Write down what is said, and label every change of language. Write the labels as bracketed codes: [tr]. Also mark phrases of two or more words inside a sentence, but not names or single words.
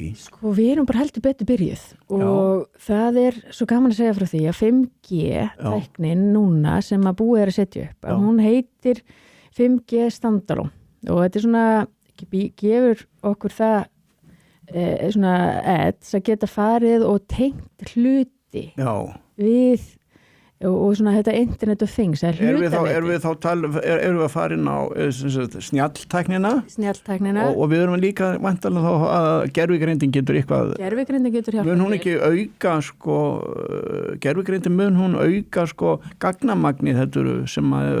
[is] Sko, við erum bara heldur betur byrjuð og það svo gaman að segja frá því að 5G tæknin núna sem að búið að setja upp, að hún heitir 5G standalone og þetta svona gefur okkur það svona ads að geta farið og tengt hluti við og svona þetta [en] internet of things [is] erum við að fara inn á snjalltæknina og við erum líka væntanlega þá að gervigreindin getur hjálpað. Mun hún ekki auka sko gervigreindin mun hún auka sko gagnamagnið þetta sem að